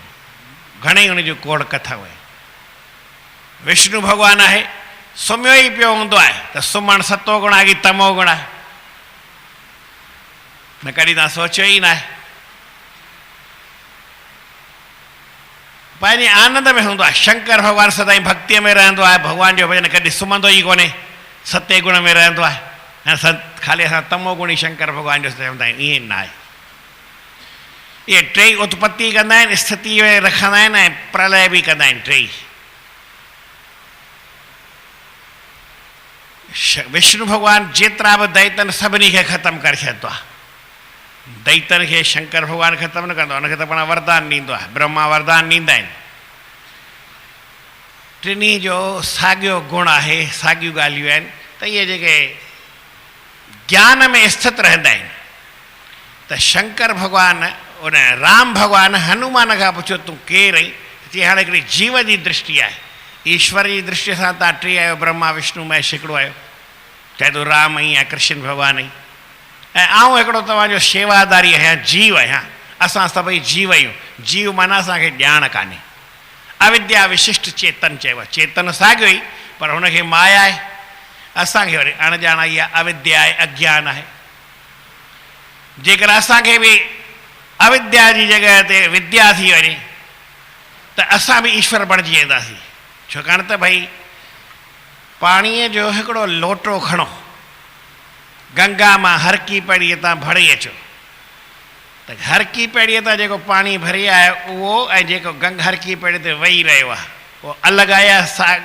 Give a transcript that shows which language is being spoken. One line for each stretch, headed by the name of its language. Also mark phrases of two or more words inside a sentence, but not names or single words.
Sindhi: घणेई उन जूं खोड़ कथाऊं आहिनि। विष्णु भॻवानु आहे, सुम्हियो ई पियो हूंदो आहे त सुम्हणु सतो गुण आहे कि तमो गुण आहे, न कॾहिं तव्हां सोचियो ई न आहे। पंहिंजे आनंद में हूंदो आहे। शंकर भॻवानु सदाईं भक्तीअ में रहंदो आहे, भॻवान जो भॼन कॾहिं सुम्हंदो ई कोन्हे, सते गुण में रहंदो आहे। ऐं ख़ाली असां तमो गुणी शंकर भॻवान जो चवंदा आहियूं, ईअं न आहे। ये टई उत्पत्ति कंदा आहिनि, स्थिति में रखंदा आहिनि ऐं प्रलय बि कंदा आहिनि टई। विष्णु भगवान जेतिरा बि दैतन सभिनी खे ख़तमु करे छॾींदो आहे। दैतन खे शंकर भगवान ख़तमु न कंदो आहे, हुनखे त पाण वरदान ॾींदो आहे, ब्रह्मा वरदान ॾींदा आहिनि। टिनी जो साॻियो गुण आहे, साॻियूं ॻाल्हियूं आहिनि त इहे जेके ज्ञान में स्थित रहंदा आहिनि। त शंकर भगवान उन राम भगवान हनुमान खां पुछियो तूं केरु आहीं? चई हाणे हिकिड़ी जीव जी दृष्टि आहे, ईश्वर जी दृष्टि सां तव्हां टे आहियो, ब्रह्मा विष्णु महेश हिकिड़ो आहियो, चाहे तूं राम आहीं या कृष्ण भगवान आहीं। ऐं आउं हिकिड़ो तव्हांजो शेवादारी आहियां, जीव आहियां। असां सभई जीव आहियूं। जीव माना असांखे ॼाण कान्हे। अविद्या विशिष्ट चेतन चइबो आहे। चेतन साॻियो ई पर हुनखे माया आहे, असांखे वरी अणॼाण आई आहे, अविद्या आहे, अज्ञान आहे। जेकर असांखे बि अविद्या जी जॻह ते विद्या थी वञे त असां बि ईश्वर बणिजी वेंदासीं। छाकाणि त भई पाणीअ जो हिकिड़ो लोटो खणो, गंगा मां हर की पेड़ीअ तां भरे अचो, त हर की पेड़ीअ तां जेको पाणी भरे आहे उहो ऐं जेको हर की पेड़ीअ ते वेही रहियो आहे उहो अलॻि आहे।